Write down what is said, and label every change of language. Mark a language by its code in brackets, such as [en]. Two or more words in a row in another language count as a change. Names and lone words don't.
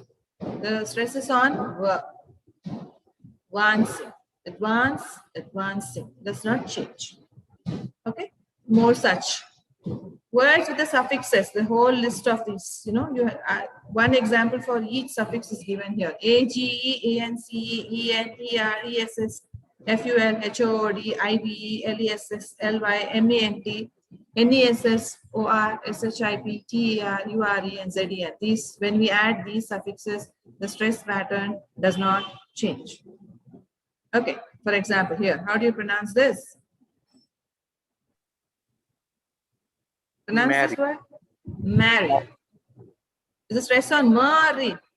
[en] The stress is on verb. Advancing, advance, advancing. Does not change. Okay, more such words with the suffixes. The whole list of these. You know, you one example for each suffix is given here. A, G, E, A, N, C, E, N, E, R, E, S, S, F, U, L, H, O, O, D, I, V, E, L, E, S, S, L, Y, M, A, N, T, N, E, S, S, O, R, S, H, I, P, T, E, R, U, R, E, and Z, E, N. These, when we add these suffixes, the stress pattern does not change. Okay, for example, here, how do you pronounce this? Pronounce Marry. this word? Marry. Is the stress on marry?